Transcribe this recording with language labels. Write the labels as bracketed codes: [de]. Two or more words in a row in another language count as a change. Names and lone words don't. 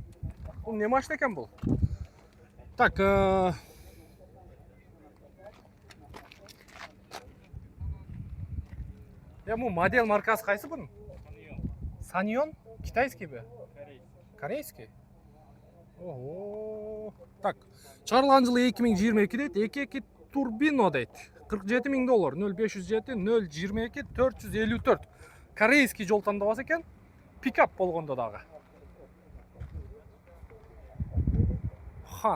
[kk] Бұл не машина екен бұл? Так, бұл модель маркасы қайсы бұның? [ru] Саньон? Китайский бе? Корейский? Ого. [ky] Так, чыгарылган жылы 2022 дейт, 2.2 турбино дейт. $47 000, 0507 022 454. [kk] Корейский жол тандабасы екен. [ky] Пикап болгондо дагы. Хан.